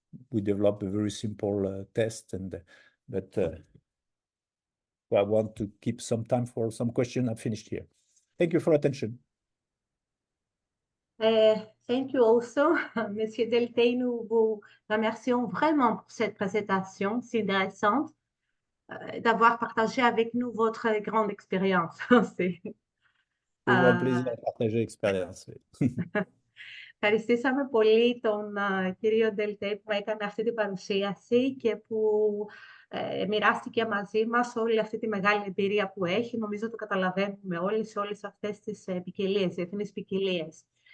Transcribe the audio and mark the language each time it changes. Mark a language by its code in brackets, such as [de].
[en] We developed a very simple test, but I want to keep some time for some questions. I finished here. Thank you for attention. Thank you also, Monsieur Deltey. [fr] Nous vous remercions vraiment pour cette présentation si intéressante, d'avoir partagé avec nous votre grande expérience. C'est un plaisir de partager l'expérience. [el] Ευχαριστήσαμε πολύ τον κύριο Ντελτέ που έκανε αυτή την παρουσίαση και που μοιράστηκε μαζί μας όλη αυτή τη μεγάλη εμπειρία που έχει. Νομίζω το καταλαβαίνουμε όλοι σε όλες αυτές τις διεθνείς ποικιλίες.